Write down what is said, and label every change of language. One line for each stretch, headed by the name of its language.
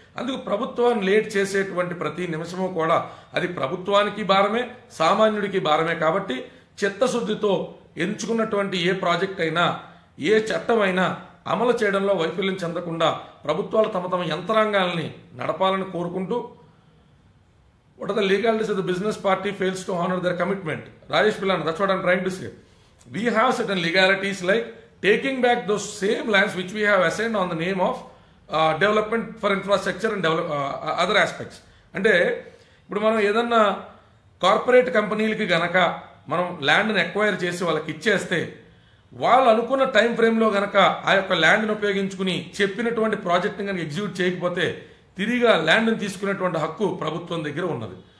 Telugu: అందుకు ప్రభుత్వాన్ని లేట్ చేసేటువంటి ప్రతి నిమిషము కూడా అది ప్రభుత్వానికి భారమే, సామాన్యుడికి భారమే. కాబట్టి చిత్తశుద్ధితో ఎంచుకున్నటువంటి ఏ ప్రాజెక్ట్ అయినా, ఏ చట్టం అయినా అమలు చేయడంలో వైఫల్యం చెందకుండా ప్రభుత్వాలు తమ యంత్రాంగాల్ని నడపాలని కోరుకుంటూ,
English: what are the legalities of the business party fails to honor their commitment? Rajesh Pillana, that's what I'm trying to say. We have certain legalities like taking back those same lands which we have assigned on the name of development for infrastructure and other aspects.
Telugu: అంటే ఇప్పుడు మనం ఏదన్నా corporate కంపెనీలకి గనక మనం ల్యాండ్ని acquire చేసి వాళ్ళకి ఇచ్చేస్తే, వాళ్ళు అనుకున్న టైం ఫ్రేమ్లో గనక ఆ యొక్క ల్యాండ్ని ఉపయోగించుకుని చెప్పినటువంటి ప్రాజెక్ట్ని కనుక ఎగ్జిక్యూట్ చేయకపోతే తిరిగి ఆ ల్యాండ్ని తీసుకునేటువంటి హక్కు ప్రభుత్వం దగ్గర ఉన్నది.